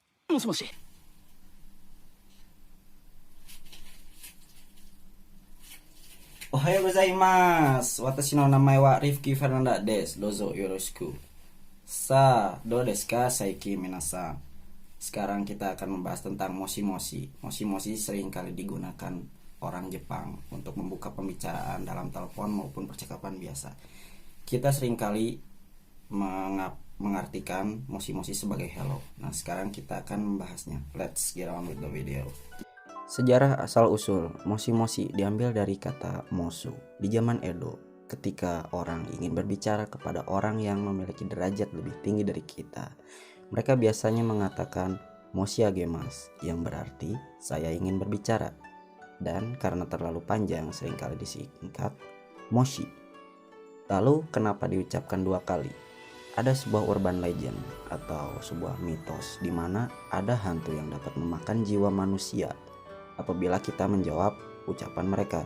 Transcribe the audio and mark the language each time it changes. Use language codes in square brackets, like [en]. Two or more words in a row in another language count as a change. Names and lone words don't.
[ja] もしもし。おはようございます. Watashi no namae wa Rifki Fernanda desu. どうぞよろしく。どうですか最近皆さん. [id] Sekarang kita akan membahas tentang moshi-moshi. Moshi-moshi sering kali digunakan orang Jepang untuk membuka pembicaraan dalam telepon maupun percakapan biasa. Kita sering kali mengartikan moshi-moshi sebagai hello. Nah, sekarang kita akan membahasnya. [en] Let's get on with the video. [id] Sejarah asal-usul moshi-moshi diambil dari kata mosu. Di zaman Edo, ketika orang ingin berbicara kepada orang yang memiliki derajat lebih tinggi dari kita, mereka biasanya mengatakan [ja] 申し上げます, [id] yang berarti saya ingin berbicara. Dan karena terlalu panjang seringkali disingkat moshi. Lalu kenapa diucapkan dua kali? Ada sebuah [en] urban legend [id] atau sebuah mitos di mana ada hantu yang dapat memakan jiwa manusia apabila kita menjawab ucapan mereka.